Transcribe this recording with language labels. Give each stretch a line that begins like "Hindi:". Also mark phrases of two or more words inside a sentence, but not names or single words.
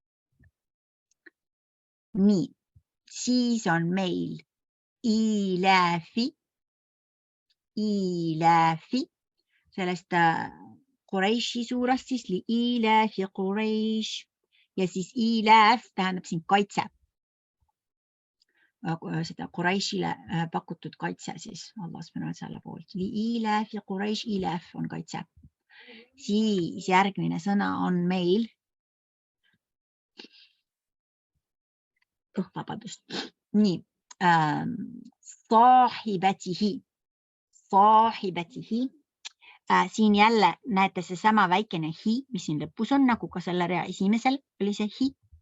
Estonian: Nii, siis on meil ilaafi, sellest Quraishi suurast siis
Arabic: لإيلاف قريش
Estonian: ja siis ilaaf tähendab siin kaitse. Seda Quraishile pakutud kaitse siis
Arabic: الله سبحانه وتعالى
Estonian: poolt.
Arabic: لإيلاف قريش,
Estonian: ilaaf on kaitse. Siis järgmine sõna on meil vabandust. Nii, saahibatihi. Siin jälle näete see sama väikene hi, mis siin lõpus on, nagu ka selle rea esimesel oli see hi.